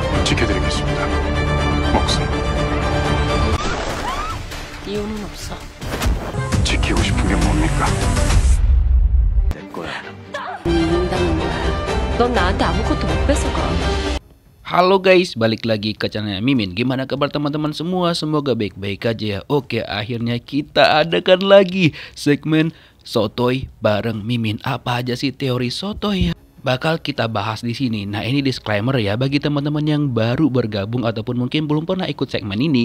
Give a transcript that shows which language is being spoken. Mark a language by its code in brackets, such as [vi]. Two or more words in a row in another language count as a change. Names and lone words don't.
[ko] 지켜드리겠습니다. 목숨 이유는 없어. 지키고 싶은 게 뭡니까? 내 거야. 인당인 거야. 넌 나한테 아무것도 못 뺏어가. [id] Halo guys, balik lagi ke channelnya Mimin. Gimana kabar teman-teman semua? Semoga baik-baik aja ya. Oke, akhirnya kita adakan lagi segmen Sotoy bareng Mimin. Apa aja sih teori sotoy ya? Bakal kita bahas di sini. Nah, ini disclaimer ya bagi teman-teman yang baru bergabung ataupun mungkin belum pernah ikut segmen ini.